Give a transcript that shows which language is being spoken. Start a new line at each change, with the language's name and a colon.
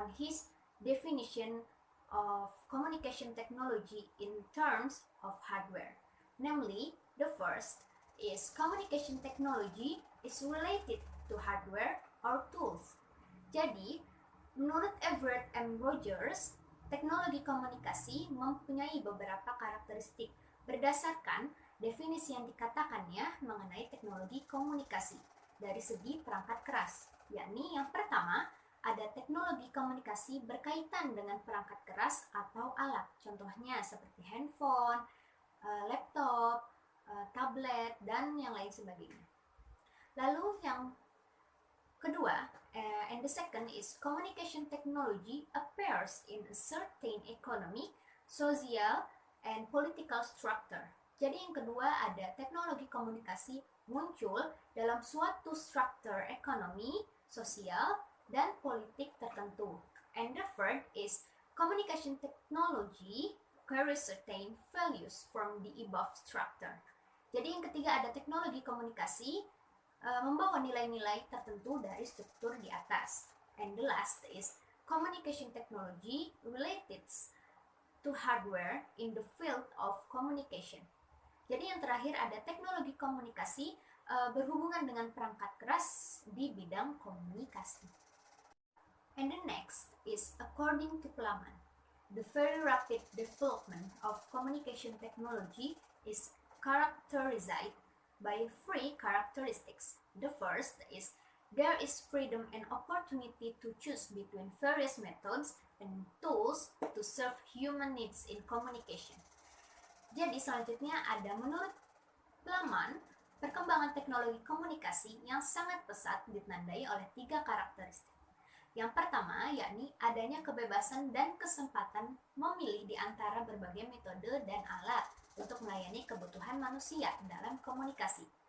English: His definition of communication technology in terms of hardware. Namely, the first is communication technology is related to hardware or tools.
Indonesian: Jadi, menurut Everett M. Rogers, teknologi komunikasi mempunyai beberapa karakteristik berdasarkan definisi yang dikatakannya mengenai teknologi komunikasi dari segi perangkat keras, yakni yang pertama, ada teknologi komunikasi berkaitan dengan perangkat keras atau alat, contohnya seperti handphone, laptop, tablet, dan yang lain sebagainya. Lalu yang kedua,
English: and the second is communication technology appears in a certain economic, social, and political structure.
Indonesian: Jadi yang kedua ada teknologi komunikasi muncul dalam suatu struktur ekonomi, sosial, dan politik tertentu.
English: And the third is communication technology carries certain values from the above structure.
Indonesian: Jadi yang ketiga ada teknologi komunikasi membawa nilai-nilai tertentu dari struktur di atas.
English: And the last is communication technology related to hardware in the field of communication.
Indonesian: Jadi yang terakhir ada teknologi komunikasi berhubungan dengan perangkat keras di bidang komunikasi.
English: And the next is according to Plaman, the very rapid development of communication technology is characterized by three characteristics. The first is there is freedom and opportunity to choose between various methods and tools to serve human needs in communication.
Indonesian: Jadi selanjutnya ada menurut Plaman, perkembangan teknologi komunikasi yang sangat pesat ditandai oleh tiga karakteristik. Yang pertama yakni adanya kebebasan dan kesempatan memilih di antara berbagai metode dan alat untuk melayani kebutuhan manusia dalam komunikasi.